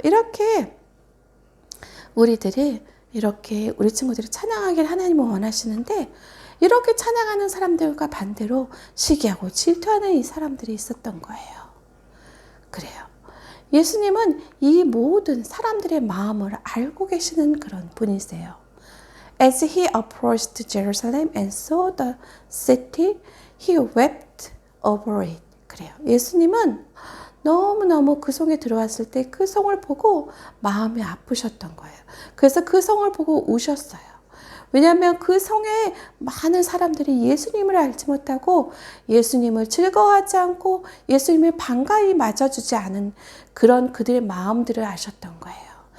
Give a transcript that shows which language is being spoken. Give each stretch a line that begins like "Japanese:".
Korean: 이렇게 우리들이 이렇게 우리 친구들이 찬양하기를 하나님은 원하시는데 이렇게 찬양하는 사람들과 반대로 시기하고 질투하는 이 사람들이 있었던 거예요. 그래요. 예수님은 이 모든 사람들의 마음을 알고 계시는 그런 분이세요.
English: As he approached Jerusalem and saw the city, he wept over it.
Korean: 그래요. 예수님은 너무너무 그 성에 들어왔을 때 그 성을 보고 마음이 아프셨던 거예요. 그래서 그 성을 보고 우셨어요. 왜냐하면 그 성에 많은 사람들이 예수님을 알지 못하고 예수님을 즐거워하지 않고 예수님을 반가이 맞아주지 않은 그런 그들의 마음들을 아셨던 거예요.